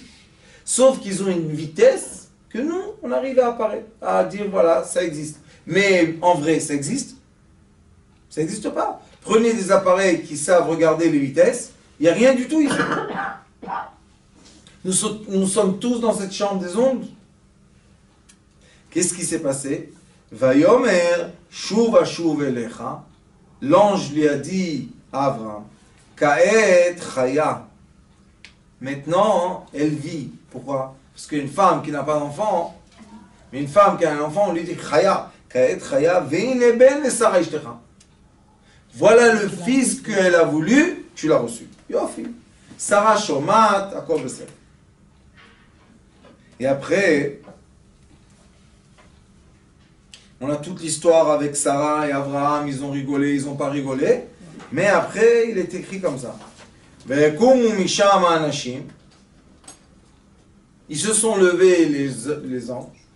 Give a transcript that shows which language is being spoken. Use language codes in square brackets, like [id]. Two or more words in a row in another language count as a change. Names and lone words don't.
[fr] Sauf qu'ils ont une vitesse que nous, on arrive à apparaître, à dire, voilà, ça existe. Mais en vrai, ça existe? Ça n'existe pas. Prenez des appareils qui savent regarder les vitesses, il n'y a rien du tout ici. Nous sommes tous dans cette chambre des ondes. Qu'est-ce qui s'est passé? [he] ויאמר שוב אשוב אליך. [fr] L'ange lui a dit à Abraham, [he] כעת חיה. [fr] Maintenant, elle vit. Pourquoi? Parce qu'une femme qui n'a pas d'enfant, mais une femme qui a un enfant, on lui dit chaya. [he] כעת חיה והנה בן ל שרה אשתך. [fr] Voilà le fils qu'elle a voulu, tu l'as reçu. [he] יופי. שרה שומעת, הכל בסדר. [fr] Et après, on a toute l'histoire avec Sarah et Abraham, ils ont rigolé, ils n'ont pas rigolé. Mais après, il est écrit comme ça. Ils se sont levés, les anges.